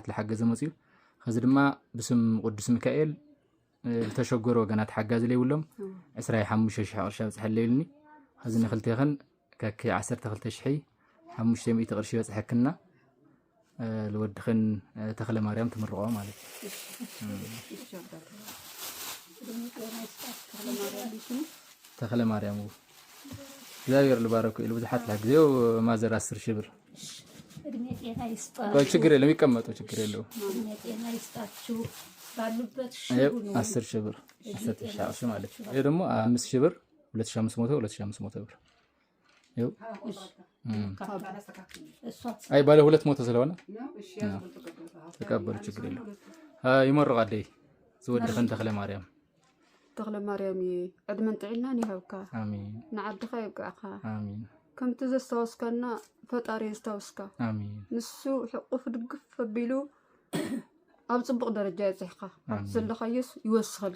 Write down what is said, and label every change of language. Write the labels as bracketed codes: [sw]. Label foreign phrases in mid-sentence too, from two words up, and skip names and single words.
[ti] ዝሓገዘ መፅኡ። ከዚ ድማ ብስም ቅዱስ ሚካኤል ዝተሸገሩ ወገናት ሓጋዝ ለይብሎም 25,000 ቅርሺ ኣብፅሐለ ይብልኒ። ከዚ ንክልቴኸን ከኪ 12,500 ቅርሺ በፅሐክና ልወድኽን ተክለ ማርያም ትምርቆ ማለት ተክለ ማርያም እግዚአብሔር ልባረኩ ኢሉ ብዙሓት ለግዚው ማዘር 10,000 ብር [am] እድሜ ጤና ይስጣ። ችግር የለም ይቀመጡ፣ ችግር የለው። እድሜ ጤና ይስጣችሁ ባሉበት 10,000 ብር 10,000 ማለት ነው። ይሄ ደግሞ 5,000 ብር 2,500 ብር ይኸው። አይ ባለ 200 ስለሆነ ተቀበሉ፣ ችግር የለው። ይመርቃ ደይ ዝወድኽን ተክለ ማርያም [ti] ዕድመን ጥዕና ይሃብካ። አሜን። ንዓድኻ ይብቃዕካ። አሜን። ከምቲ ዘስታወስካና ፈጣሪ ዘስታወስካ። አሜን። ንሱ ሕቁፍ ድግፍ ኣቢሉ ኣብ ፅቡቅ ደረጃ ይፅሕካ ዘለኻዮስ ይወስኸልካ።